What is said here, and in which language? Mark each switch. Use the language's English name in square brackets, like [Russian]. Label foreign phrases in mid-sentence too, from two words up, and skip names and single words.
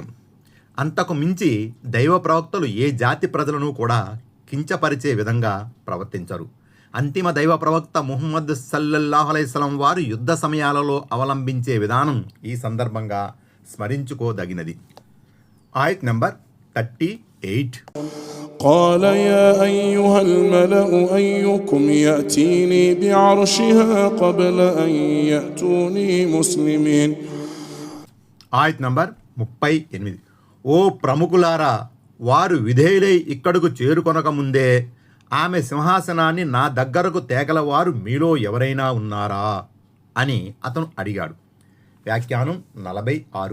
[Telugu] అంతకు మించి దైవ ప్రవక్తలు ఏ జాతి ప్రజలను కూడా కించపరిచే విధంగా ప్రవర్తించరు. అంతిమ దైవ ప్రవక్త ముహమ్మద్ [Arabic] صلى الله عليه وسلم [Telugu] వారు యుద్ధ సమయాలలో అవలంబించే విధానం ఈ సందర్భంగా స్మరించుకోదగినది. ఆయత్ నంబర్ 38. [Arabic] قال يا أيها الملأ أيكم يأتيني بعرشها قبل أن يأتوني مسلمين. [Telugu] ఆయత్ నంబర్ 38. ఓ ప్రముఖులారా, వారు విధేయులై ఇక్కడకు చేరుకొనక ముందే ఆమె సింహాసనాన్ని నా దగ్గరకు తేగలవారు మీలో ఎవరైనా ఉన్నారా అని అతను అడిగాడు. వ్యాఖ్యానం 46.